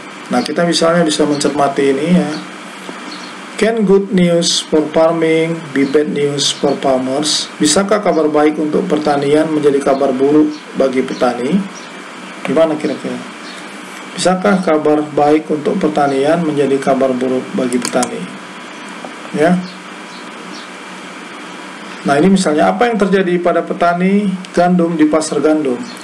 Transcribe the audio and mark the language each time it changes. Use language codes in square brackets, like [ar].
[id] Nah, kita misalnya bisa mencermati ini ya. [en] Can good news for farming be bad news for farmers? [id] Bisakah kabar baik untuk pertanian menjadi kabar buruk bagi petani? Gimana kira-kira? Bisakah kabar baik untuk pertanian menjadi kabar buruk bagi petani? Ya. Nah, ini misalnya apa yang terjadi pada petani gandum di pasar gandum.